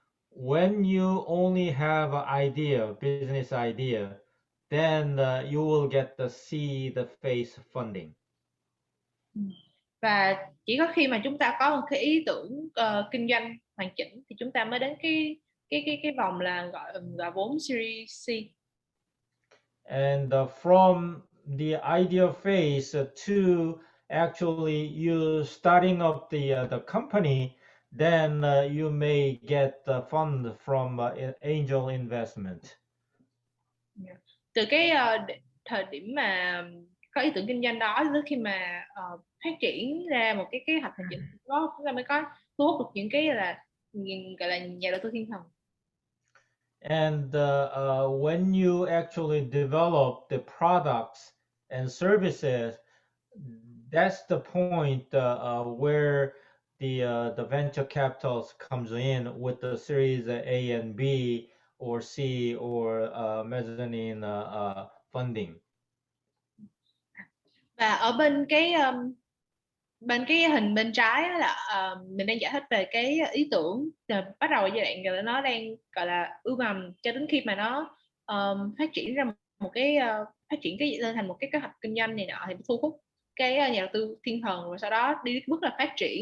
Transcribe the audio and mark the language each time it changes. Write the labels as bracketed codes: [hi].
[en] When you only have an idea, business idea, then you will get to see the phase funding. [vi] Và chỉ có khi mà chúng ta có một cái ý tưởng kinh doanh hoàn chỉnh thì chúng ta mới đến cái vòng là gọi vốn Series C. [en] And from the idea phase to actually you starting up the company, then you may get the fund from angel investment. [vi] Từ cái thời điểm mà có ý tưởng kinh doanh đó đến khi mà phát triển ra một cái kế hoạch hành chính đó, chúng ta mới có thu hút được những cái gọi là nhà đầu tư thiên thần. [en] And when you actually develop the products and services, that's the point where the venture capitals comes in with the Series A and B or C or mezzanine funding. [vi] Và ở bên cái hình bên trái á là mình đang giải thích về cái ý tưởng bắt đầu ở giai đoạn rồi nó đang gọi là ươm mầm cho đến khi mà nó phát triển ra một cái phát triển lên thành một cái kế hoạch kinh doanh này nọ, thì thu hút cái nhà đầu tư thiên thần, rồi sau đó đi đến bước là phát